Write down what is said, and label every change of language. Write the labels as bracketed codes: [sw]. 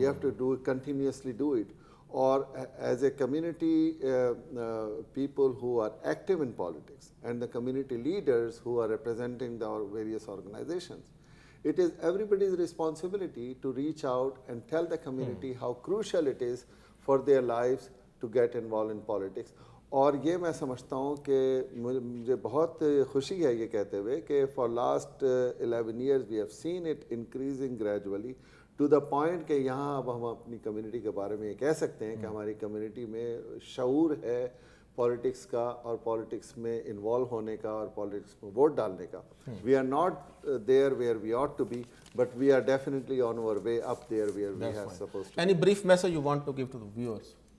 [en] You have to continuously do it. Or as a community, people who are active in politics and the community leaders who are representing our various organizations, it is everybody's responsibility to reach out and tell the community how crucial it is for their lives to get involved in politics. [hi] और ये मैं समझता हूँ कि मुझे बहुत खुशी है ये कहते हुए कि [en] for last 11 years we have seen it increasing gradually to the point [hi] कि यहाँ अब हम अपनी कम्युनिटी के बारे में ये कह सकते हैं कि हमारी कम्युनिटी में शऊर है पॉलिटिक्स का और पॉलिटिक्स में इन्वॉल्व होने का और पॉलिटिक्स में वोट डालने का. [en] We are not there where we ought to be, but we are definitely on our way up there where we are supposed to. Any brief message you want to give to the viewers?